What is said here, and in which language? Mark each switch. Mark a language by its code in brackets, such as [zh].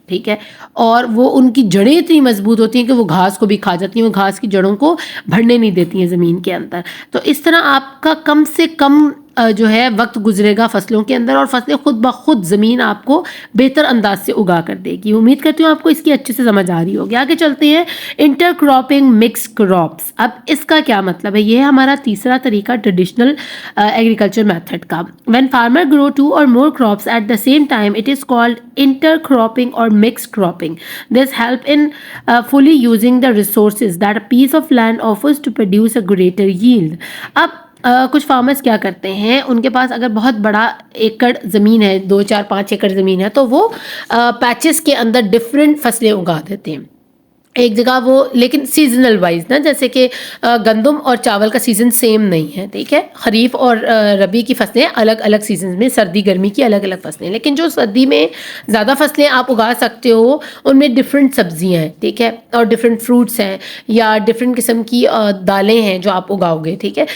[ur] ٹھیک ہے, اور وہ ان کی جڑیں اتنی مضبوط ہوتی ہیں کہ وہ گھاس کو بھی کھا جاتی ہیں, وہ گھاس کی جڑوں کو بڑھنے نہیں دیتی ہیں زمین کے اندر. تو اس طرح آپ کا کم سے کم جو ہے وقت گزرے گا فصلوں کے اندر اور فصلیں خود بخود زمین آپ کو بہتر انداز سے اگا کر دے گی. امید کرتی ہوں آپ کو اس کی اچھے سے سمجھ آ رہی ہوگی. آگے چلتے ہیں انٹر کراپنگ مکس کراپس. اب اس کا کیا مطلب ہے؟ یہ ہے ہمارا تیسرا طریقہ ٹریڈیشنل ایگریکلچر میتھڈ کا. [en] When farmer grow 2 or more crops at the same time, it is called intercropping or mixed cropping. This help in fully using the resources that a piece of land offers to produce a greater yield. [ur] اب کچھ farmers کیا کرتے ہیں، ان کے پاس اگر بہت بڑا ایکڑ زمین ہے، 2 4 5 ایکڑ زمین ہے، تو وہ پیچز کے اندر ڈفرینٹ فصلیں اگا دیتے ہیں ایک جگہ وہ، لیکن سیزنل وائز نا، جیسے کہ گندم اور چاول کا سیزن سیم نہیں ہے، ٹھیک ہے، خریف اور ربی کی فصلیں الگ الگ سیزنز میں، سردی گرمی کی الگ الگ فصلیں، لیکن جو سردی میں زیادہ فصلیں آپ اگا سکتے ہو ان میں ڈفرینٹ سبزیاں ہیں، ٹھیک ہے، اور ڈفرینٹ فروٹس ہیں یا ڈفرینٹ قسم کی دالیں ہیں جو آپ اگاؤ گے، ٹھیک ہے.